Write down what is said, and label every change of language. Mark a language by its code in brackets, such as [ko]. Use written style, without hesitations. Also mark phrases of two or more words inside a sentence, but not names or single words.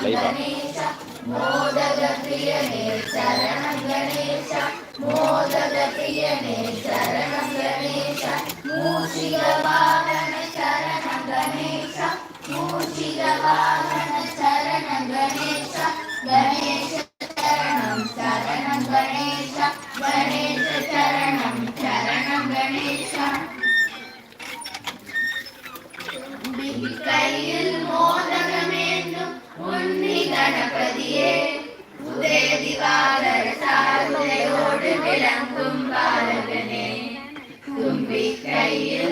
[sa] गणेश मोदक प्रियने चरणं गणेश मोदक प्रियने चरणं गणेश मूषिक वाहन चरणं गणेश मूषिक वाहन चरणं गणेश गणेश चरणं चरणं गणेश गणेश चरणं चरणं गणेश [ml] കയ്യിൽ മോദകമേന്തും ഉണ്ണി ഗണപതിയേ ഉദയ ദിവാകര ചാരുതയോടു വിളങ്ങും ബാലകനേ തുമ്പി കയ്യിൽ